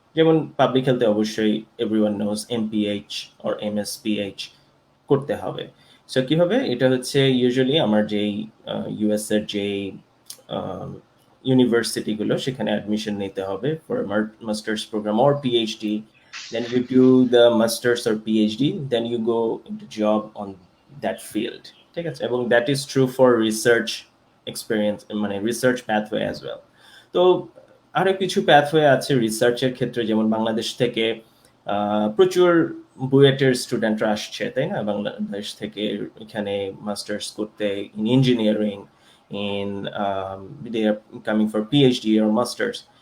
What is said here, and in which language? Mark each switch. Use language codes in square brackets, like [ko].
[bn] যেমন পাবলিক হেলথে অবশ্যই [en] everyone knows MPH or MSPH [bn] করতে হবে। সো কি হবে, এটা হচ্ছে ইউজুয়ালি আমার যেই ইউএস এর যেই ইউনিভার্সিটিগুলো, সেখানে অ্যাডমিশন নিতে হবে [en] For masters program or PhD. Then you do the masters or PhD, then you go into job on that field, [bn] ঠিক আছে? [en] এবং that is true for research experience, মানে research pathway as well. [bn] তো আরো কিছু pathway আছে রিসার্চের ক্ষেত্রে, যেমন বাংলাদেশ থেকে প্রচুর বুয়েটের স্টুডেন্টরা আসছে, তাই না? বাংলাদেশ থেকে এখানে মাস্টার্স করতে in engineering, [en] In they are coming for PhD or masters.